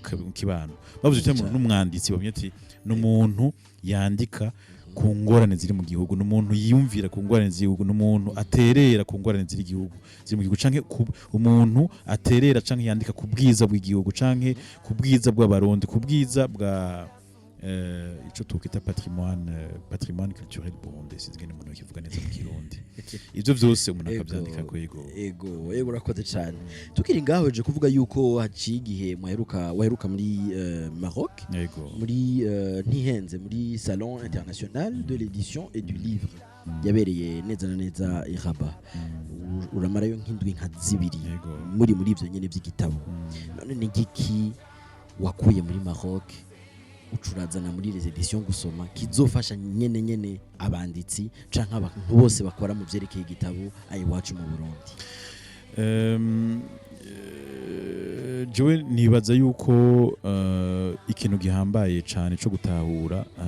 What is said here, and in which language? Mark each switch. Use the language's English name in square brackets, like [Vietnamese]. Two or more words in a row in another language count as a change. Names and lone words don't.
[Rundi] kibano bavuze ati umuntu n'umwanditsi bamye ati n'umuntu yandika ku ngorane ziri mu gihugu n'umuntu yiyumvira ku ngorane ziri mu gihugu n'umuntu aterera ku ngorane ziri mu gihugu canke umuntu aterera canke yandika ku bwiza bw'igihugu canke ku bwiza bw'abarundi ku bwiza bwa ico tukita [French] patrimoine culturel burundais [Rundi] sinzigene umuntu kivuga neza mu kirundi ivyo vyose umuntu akavyandika ko ego urakoze cyane tukiri ngaho je kuvuga yuko haciye igihe waheruka muri Maroc muri ntihenze muri salon international de l'édition et du livre yabereye neza na neza i Rabat uramarayo nk'indwi nka zibiri muri ivyo nyene by'igitabo none ni giki wakuye muri Maroc ucurazana muri les éditions gusoma kizofasha nyene abanditsi canke abantu bose bakora mu vyerekeye igitabo ayiwacu mu Burundi jewe nibaza yuko ikintu gihambaye cane co gutahura